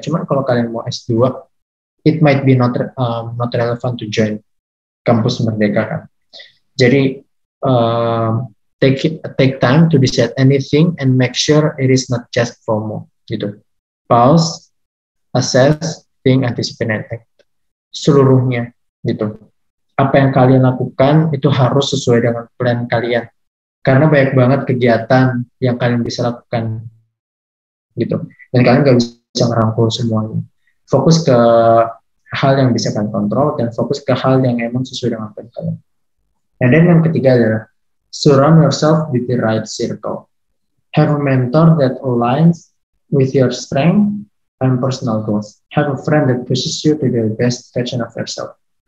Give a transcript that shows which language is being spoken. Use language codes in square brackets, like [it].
[id] Cuman kalau kalian mau S2, [en] it might be not relevant to join [id] kampus Merdeka kan. [en] Jadi take time to decide anything and make sure it is not just FOMO gitu. Pause, assess, think, anticipate, and act. [id] Seluruhnya gitu. Apa yang kalian lakukan itu harus sesuai dengan plan kalian. Karena banyak banget kegiatan yang kalian bisa lakukan gitu. Dan kalian nggak bisa ngerangkul semuanya. Fokus ke hal yang bisa kalian kontrol dan fokus ke hal yang emang sesuai dengan plan kalian. [en] And then [id] yang ketiga adalah [en] surround yourself with the right circle. Have a mentor that aligns with your strength and personal goals. Have a friend that pushes you to the best version of yourself.